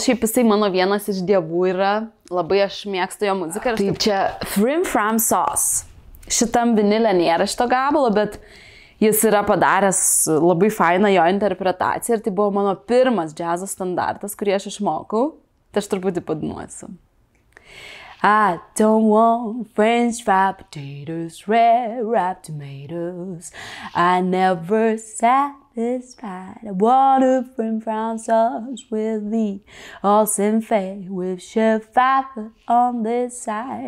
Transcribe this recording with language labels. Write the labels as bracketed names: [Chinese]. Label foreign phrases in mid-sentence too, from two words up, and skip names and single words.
[Lithuanian] Šiaip jisai mano vienas iš dievų yra. Labai aš mėgstu jo muziką. Taip, čia Frim Fram Sauce. Šitam vinilė nėra šito gabalo, bet jis yra padaręs labai fainą jo interpretaciją. Ir tai buvo mano pirmas džiazo standartas, kurį aš išmokau. Tai aš truputį padainuosiu. [English] I don't want French fried potatoes, red wrapped tomatoes. I never satisfied. I want a French brown sauce with the awesome fat with chef pepper on this side.